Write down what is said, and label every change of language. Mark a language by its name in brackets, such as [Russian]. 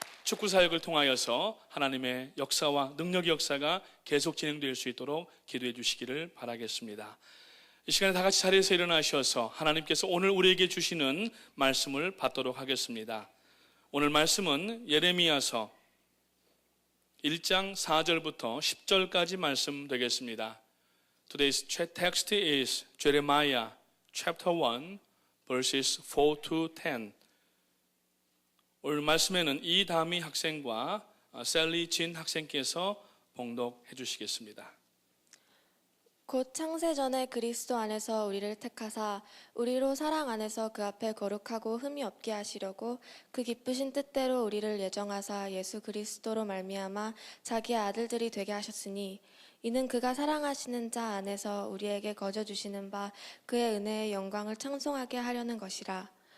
[Korean] 축구 사역을 통하여서 하나님의 역사와 능력의 역사가 계속 진행될 수 있도록 기도해 주시기를 바라겠습니다. 이 시간에 다 같이 자리에서 일어나셔서 하나님께서 오늘 우리에게 주시는 말씀을 받도록 하겠습니다. 오늘 말씀은 예레미야서 1장 4절부터 10절까지 말씀 되겠습니다. [English] Today's text is Jeremiah chapter 1 verses 4 to 10. [Korean] 오늘 말씀에는 이다미 학생과 셀리 진 학생께서 봉독해 주시겠습니다. 곧 창세전에 그리스도 안에서 우리를 택하사 우리로 사랑 안에서 그 앞에 거룩하고 흠이 없게 하시려고 그 기쁘신 뜻대로 우리를 예정하사 예수 그리스도로 말미암아 자기의 아들들이 되게 하셨으니 이는 그가 사랑하시는 자 안에서 우리에게 거저 주시는 바 그의 은혜의 영광을 찬송하게 하려는 것이라.